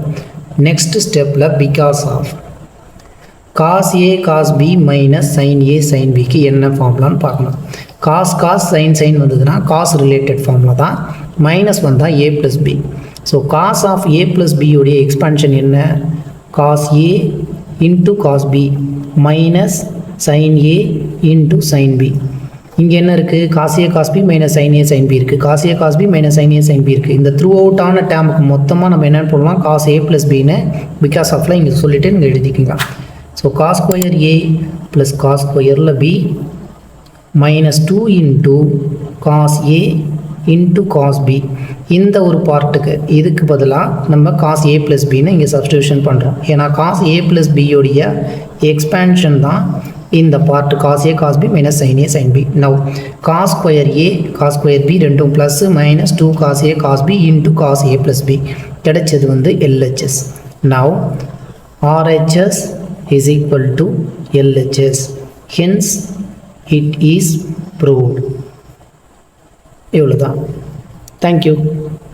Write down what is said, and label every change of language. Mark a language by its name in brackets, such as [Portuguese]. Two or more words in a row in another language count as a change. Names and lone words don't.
[English] next step because of cos A cos B minus sin A sin B [Tamil] என்ன ஃபார்முலான்னு பார்க்கணும். [English] cos cos sin sin [Tamil] வந்ததுன்னா [English] cos related formula [Tamil] தான், மைனஸ் வந்தால் [English] A plus B. [Tamil] ஸோ [English] cos of A plus B expansion [Tamil] என்ன, [English] cos A into cos B minus sin A into sin B. [Tamil] இங்கே என்ன இருக்குது? [English] cos A cos B minus sin A sin B [Tamil] இருக்குது. [English] cos A cos B minus sin A sin B [Tamil] இருக்குது. இந்த [English] throughout term [Tamil] மொத்தமாக நம்ம என்னென்னு போடலாம்? [English] cos A plus B [Tamil] ன்னு [English] because of [Tamil] இங்கே சொல்லிவிட்டு இங்கே எழுதிக்கிங்க. [English] so cos square A plus cos square B minus 2 into cos A into cos B. [Tamil] இந்த ஒரு பார்ட்டுக்கு இதுக்கு பதிலாக நம்ம [English] cos A plus B [Tamil] ன்னு இங்கே சப்ஸ்டியூஷன் பண்ணுறோம். ஏன்னா [English] cos A plus B [Tamil] யோடைய எக்ஸ்பேன்ஷன் தான் இந்த பார்ட் [English] cos A cos B minus sin A sin B. Now cos square A cos square B ரெண்டும் plus minus 2 cos A cos B into cos A plus B [Tamil] கிடைச்சது வந்து [English] LHS. Now RHS is equal to LHS. Hence it is proved. இவ்வளோதான். Thank you.